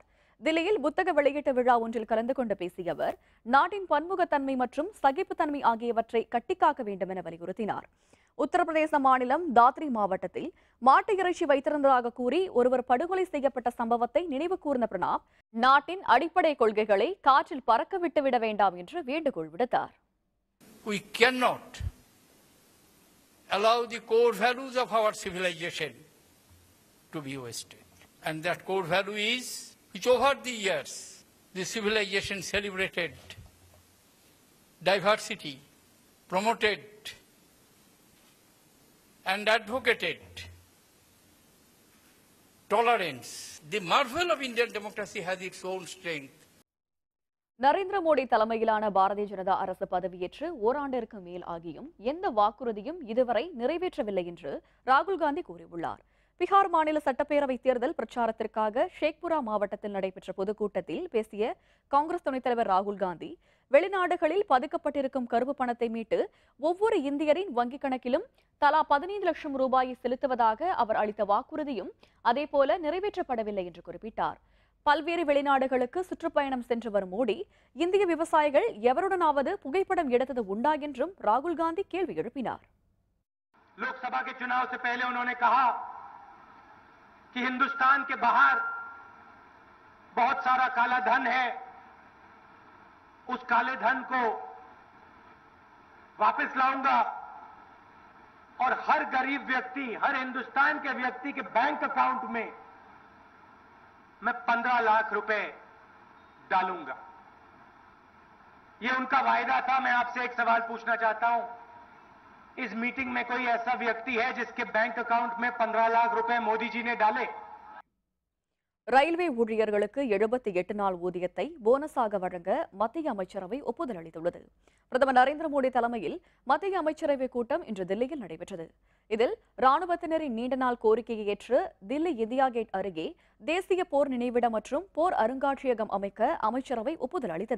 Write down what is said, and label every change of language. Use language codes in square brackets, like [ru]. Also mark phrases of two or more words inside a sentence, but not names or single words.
[ta] தில்லியில் புத்தக வெளியீட்டு விழா ஒன்றில் கலந்து கொண்டு பேசிய அவர், நாட்டின் பன்முகத்தன்மை மற்றும் சகிப்புத்தன்மை ஆகியவற்றை கட்டிக்காக்க வேண்டும் என வலியுறுத்தினார். உத்தரப்பிரதேச மாநிலம் தாத்ரி மாவட்டத்தில் மாட்டு இறைச்சி வைத்திருந்ததாக கூறி ஒருவர் படுகொலை செய்யப்பட்ட சம்பவத்தை நினைவு கூர்ந்த பிரணாப், நாட்டின் அடிப்படை கொள்கைகளை காற்றில் பறக்க விட்டுவிட வேண்டாம் என்று வேண்டுகோள் விடுத்தார். [en] Allow the core values of our civilization to be wasted. And that core value is, which over the years, the civilization celebrated diversity, promoted and advocated tolerance. The marvel of Indian democracy has its own strength. [ta] நரேந்திர மோடி தலைமையிலான பாரதிய ஜனதா அரசு பதவியேற்று ஓராண்டிற்கு மேல் ஆகியும் எந்த வாக்குறுதியும் இதுவரை நிறைவேற்றவில்லை என்று ராகுல் காந்தி கூறியுள்ளார். பீகார் மாநில சட்டப்பேரவை தேர்தல் பிரச்சாரத்திற்காக ஷேக்புரா மாவட்டத்தில் நடைபெற்ற பொதுக்கூட்டத்தில் பேசிய காங்கிரஸ் துணைத் தலைவர் ராகுல் காந்தி, வெளிநாடுகளில் பதுக்கப்பட்டிருக்கும் கருப்பு பணத்தை மீட்டு ஒவ்வொரு இந்தியரின் வங்கிக் கணக்கிலும் தலா 15 லட்சம் ரூபாயை செலுத்துவதாக அவர் அளித்த வாக்குறுதியும் அதேபோல நிறைவேற்றப்படவில்லை என்று குறிப்பிட்டார். பல்வேறு வெளிநாடுகளுக்கு சுற்றுப்பயணம் சென்று வரும் மோடி, இந்திய விவசாயிகள் எவருடனாவது புகைப்படம் எடுத்தது உண்டா என்றும் ராகுல் காந்தி கேள்வி எழுப்பினார். [hi] लोकसभा के चुनाव से पहले उन्होंने कहा कि हिंदुस्तान के बाहर बहुत सारा काला धन है, उस काले धन को वापस लाऊंगा और हर गरीब व्यक्ति, हर हिंदुस्तान के व्यक्ति के बैंक अकाउंट में मैं 15 लाख रुपए डालूंगा। ये उनका वायदा था। मैं आपसे एक सवाल पूछना चाहता हूं, इस मीटिंग में कोई ऐसा व्यक्ति है जिसके बैंक अकाउंट में 15 लाख रुपए मोदी जी ने डाले? [ta] ரயில்வே ஊழியர்களுக்கு 78 நாள் ஊதியத்தை போனஸாக வழங்க மத்திய அமைச்சரவை ஒப்புதல் அளித்துள்ளது. பிரதமர் நரேந்திர மோடி தலைமையில் மத்திய அமைச்சரவை கூட்டம் இன்று தில்லியில் நடைபெற்றது. இதில் ராணுவத்தினரின் நீண்ட நாள் கோரிக்கையை ஏற்று தில்லி இந்தியா கேட் அருகே தேசிய போர் நினைவிடம் மற்றும் போர் அருங்காட்சியகம் அமைக்க அமைச்சரவை ஒப்புதல் அளித்தது.